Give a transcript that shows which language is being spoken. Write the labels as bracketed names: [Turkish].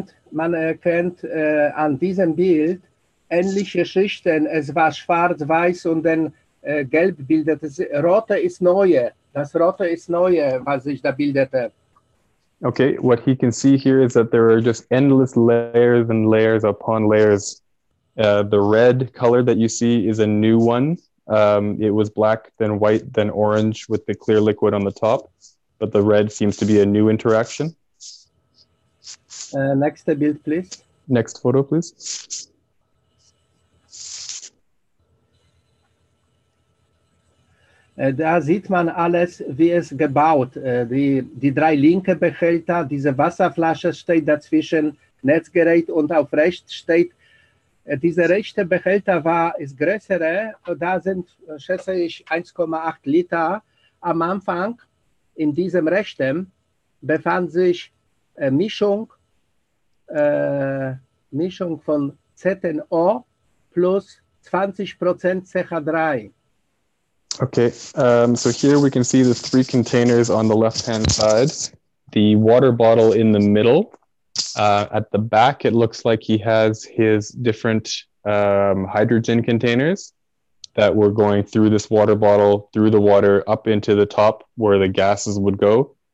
[German] Man erkennt an diesem Bild ähnliche Schichten. Es war schwarz-weiß und dann gelb bildete. Rote ist neue. Das Rote ist neue, was sich da bildete. [English] Okay, what he can see here is that there are just endless layers and layers upon layers. The red color that you see is a new one. It was black, then white, then orange with the clear liquid on the top. But the red seems to be a new interaction. Next build, please. Next photo, please. [German] Da sieht man alles, wie es gebaut. Die 3 linke Behälter, diese Wasserflasche steht dazwischen, Netzgerät, und auf rechts steht, dieser rechte Behälter ist größere, da sind, schätze ich, 1,8 Liter. Am Anfang, in diesem rechten, befand sich Mischung von ZNO plus 20% CH3. [English] Okay, so here we can see the 3 containers on the left-hand side, the water bottle in the middle. At the back, it looks like he has his different hydrogen containers that were going through this water bottle, through the water, up into the top where the gases would go.